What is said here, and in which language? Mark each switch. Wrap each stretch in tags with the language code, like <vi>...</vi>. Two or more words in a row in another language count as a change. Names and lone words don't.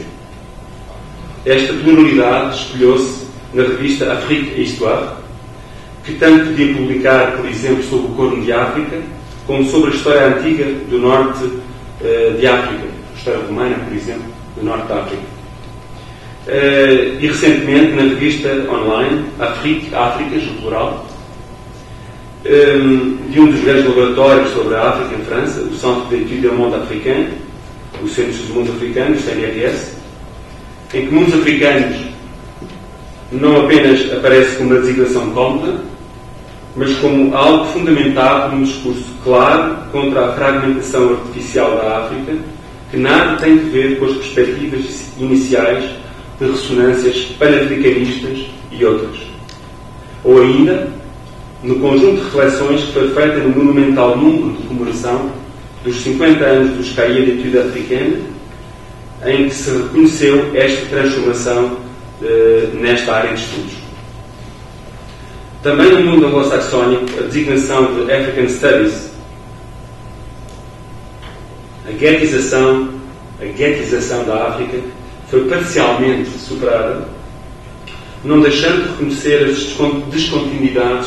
<pt>Esta pluralidade espelhou-se na revista Afrique et Histoire, que tanto podia publicar, por exemplo, sobre o Corno de África, como sobre a história antiga do norte de África, a história romana, por exemplo, do norte da África. E recentemente, na revista online Áfricas, no plural, de um dos grandes laboratórios sobre a África em França, o Centre d'études du monde africain, o Centro dos Mundos Africanos, CNRS, em que mundos africanos não apenas aparece como uma designação cómoda, mas como algo fundamentado num discurso claro contra a fragmentação artificial da África, que nada tem a ver com as perspectivas iniciais de ressonâncias pan-africanistas e outras. Ou ainda, no conjunto de reflexões que foi feita no monumental número de comemoração dos 50 anos dos Cahiers d'études africaines, em que se reconheceu esta transformação nesta área de estudos. Também no mundo anglo-saxónico, a designação de</pt> <en>African Studies,</en> <pt>a guetização da África, foi parcialmente superada, não deixando de reconhecer as descontinuidades</pt>